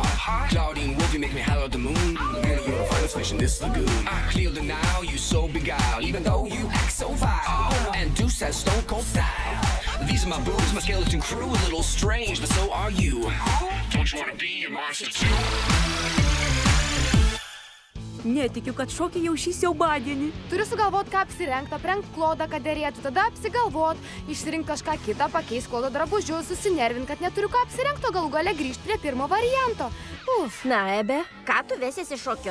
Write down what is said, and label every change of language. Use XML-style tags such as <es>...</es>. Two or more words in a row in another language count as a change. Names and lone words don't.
<en>Claudine Wolf, you make me holler at the moon. Girl, you're a finest fish in this lagoon. Clear the now, you so beguiled, even though you act so vile. And Deuce has stone cold style. These are my boobs, my skeleton crew, a little strange, but so are you. Don't you wanna be a monster too?</en> <lt>Netikiu, kad šokiai jau šį siaubadienį. Turiu sugalvot, ką apsirengt, aprengt Klodą, kad derėtų, tada apsigalvot, išsirink kažką kitą, pakeis Klodo drabužius, susinervint, kad neturiu ką apsirengto, galų gale grįžt prie pirmo varianto. Uf. Na, Ebe, ką tu vesiesi šokius?</lt>